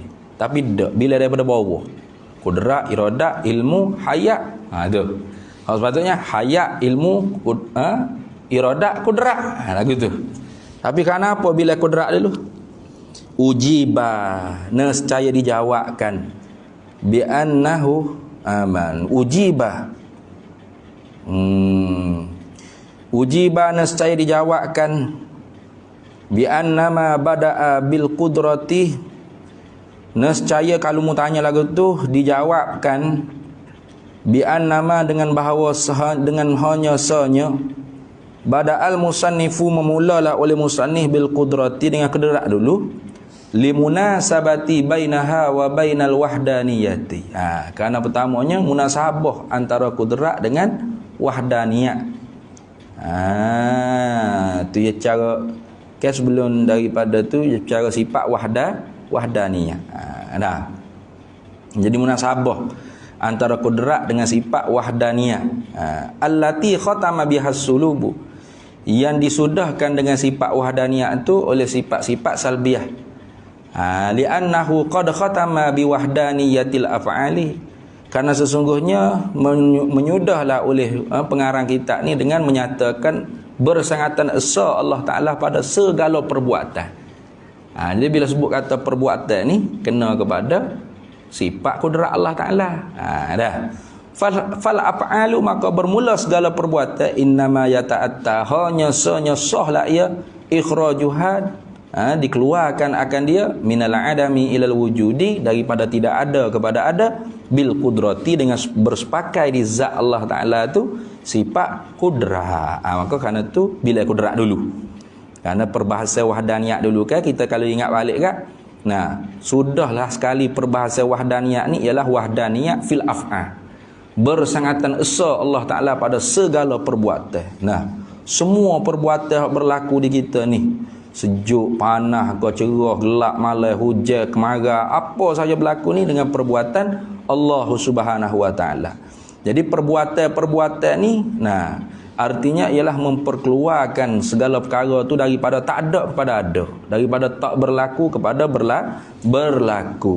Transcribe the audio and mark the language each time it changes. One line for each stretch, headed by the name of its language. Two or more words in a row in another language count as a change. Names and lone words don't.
Malay: Tapi tak, bila daripada bawah. Kudrat, iradah, ilmu, hayat. Tu. Hak sepatutnya hayat, ilmu, iradah, kudrat. Lagu tu. Tapi kenapa bila kudrat dulu? Ujibah, nescaya dijawabkan.
Arabic: بأنه أمن. يجيبه.
Malay: Ujibah nescaya dijawabkan.
Arabic: بأنما بدأ بالقدرة.
Malay: Nescaya kalau mu tanya lagu tu dijawabkan. Bi'annama dengan bahawa dengan hanya sahnya
Arabic: بدأ المصنف,
Malay: memulalah oleh musannif
Arabic: بالقدرة
Malay: dengan kudrat dulu.
Arabic: لمناسبة بينها وبين الوحدانية.
Malay: Kerana pertamanya munasabah antara kudrat dengan wahdaniyat. Tu ya cara sebelum daripada tu cara sifat wahdaniyah. Jadi munasabah antara kudrat dengan sifat wahdaniyah.
Arabic: التي ختم بها السلوب,
Malay: yang disudahkan dengan sifat wahdaniyah itu oleh sifat-sifat salbiyah.
Arabic: لأنه قد ختم بوحدانية الأفعال,
Malay: karena sesungguhnya menyudahlah oleh pengarang kitab ni dengan menyatakan bersangatan esa Allah Ta'ala pada segala perbuatan. Jadi bila sebut kata perbuatan ni kena kepada sifat kudrat Allah Ta'ala.
Arabic: فالأفعال,
Malay: maka bermula segala perbuatan
Arabic: إنما يتأتى,
Malay: hanya sahlah ia ikhrajuhad, dikeluarkan akan dia
Arabic: من العدم إلى الوجود,
Malay: daripada tidak ada kepada ada,
Arabic: بالقدرة,
Malay: dengan bersepakai di zat Allah Ta'ala tu sifat kudrat. Maka kerana tu bila kudrat dulu, kerana perbahasan wahdaniyat dulu kan, kita kalau ingat balik kan, sudahlah sekali perbahasan wahdaniyat ni ialah
Arabic: وحدانية في الأفعال,
Malay: bersangatan esa Allah Ta'ala pada segala perbuatan. Semua perbuatan berlaku di kita ni, sejuk, panas, cerah, gelap, malam, hujan, kemarau, apa saja berlaku ni dengan perbuatan Allah
Arabic: سبحانه وتعالى.
Malay: Jadi perbuatan-perbuatan ni, artinya ialah memperkeluarkan segala perkara tu daripada tak ada kepada ada, daripada tak berlaku kepada berlaku.